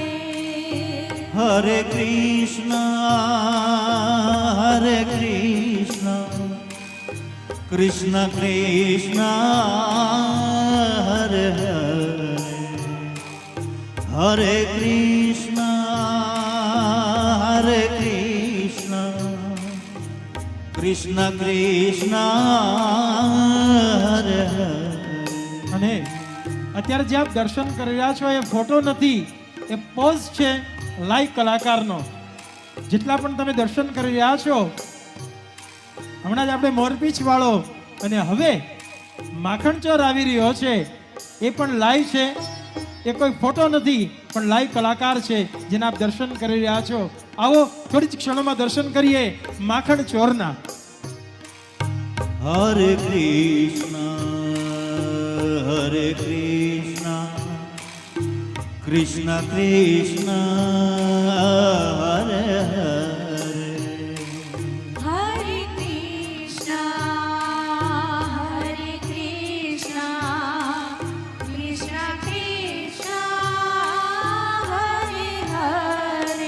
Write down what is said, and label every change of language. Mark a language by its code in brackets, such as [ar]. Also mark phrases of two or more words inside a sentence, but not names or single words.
[sa] हरे कृष्ण कृष्ण कृष्ण हरे हरे हरे कृष्ण कृष्ण कृष्ण हरे हरे. [gu] અને અત્યારે જે આપ દર્શન કરી રહ્યા છો એ ફોટો નથી, એ પોઝ છે લાઈવ કલાકારનો. જેટલા પણ તમે દર્શન કરી રહ્યા છો, હમણાં જ આપણે મોરપીંછ વાળો અને હવે માખણચોર આવી રહ્યો છે, એ પણ લાઈવ છે. એ કોઈ ફોટો નથી પણ લાઈવ કલાકાર છે જેના આપ દર્શન કરી રહ્યા છો. આવો થોડી જ ક્ષણોમાં દર્શન કરીએ માખણચોરના. [sa] हरे कृष्ण कृष्ण कृष्ण हरे हरे हरे कृष्ण, हरे कृष्ण, कृष्ण कृष्ण, हरे हरे.